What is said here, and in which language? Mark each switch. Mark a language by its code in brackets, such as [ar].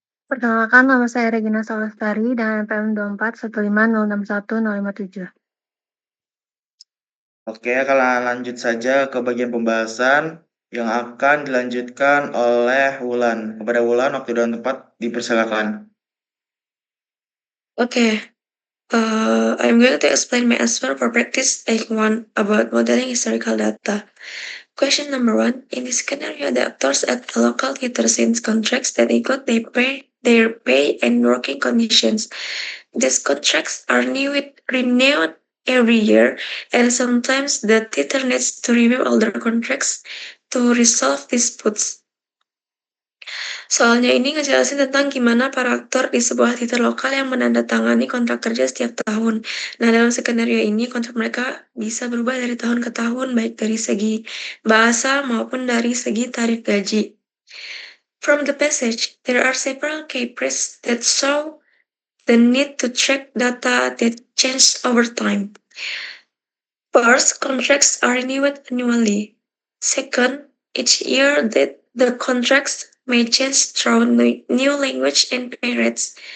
[id] Perkenalkan, nama saya Regina Salastari dengan NPM 2415061057. Oke, kalau lanjut saja ke bagian pembahasan yang akan dilanjutkan oleh Wulan. Kepada Wulan, waktu dan tempat dipersilakan. [en] Okay, I'm going to explain my answer for practice take 1 about modeling historical data. Question number 1. In this scenario, the actors at a local theater signs contracts that include their pay and working conditions. These contracts are renewed every year, and sometimes the theater needs to review older contracts to resolve disputes. [id] Soalnya ini ngejelasin tentang gimana para aktor di sebuah theater lokal yang menandatangani kontrak kerja setiap tahun. Nah, dalam skenario ini kontrak mereka bisa berubah dari tahun ke tahun, baik dari segi bahasa maupun dari segi tarif gaji. [en] From the passage, there are several caprices that show the need to track data that change over time. First, contracts are renewed annually. Second, each year that the contracts may change through new language and pay rates.